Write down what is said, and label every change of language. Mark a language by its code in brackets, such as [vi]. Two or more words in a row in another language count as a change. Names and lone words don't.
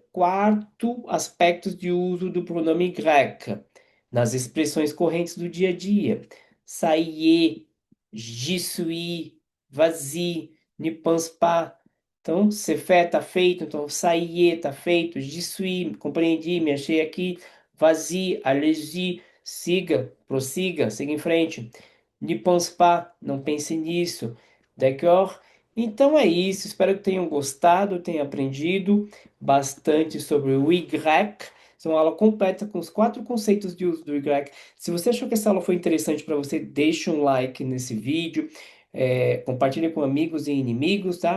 [pt] Quarto aspecto de uso do pronome grec nas expressões correntes do dia a dia. [fr] Ça y est, j'y suis, vas-y, ne pense pas. Então, c'est fait, [pt] tá feito. Então, [fr] ça y est, [pt] tá feito. [fr] J'y suis, [pt] compreendi, me achei aqui. [fr] Vas-y, allez-y, [pt] siga, prossiga, siga em frente. [fr] Ne pense pas, [pt] não pense nisso. D'accord? Então é isso. Espero que tenham gostado, tenham aprendido bastante sobre o Y. Essa é uma aula completa com os quatro conceitos de uso do Y. Se você achou que essa aula foi interessante para você, deixa um like nesse vídeo, compartilhe com amigos e inimigos, tá?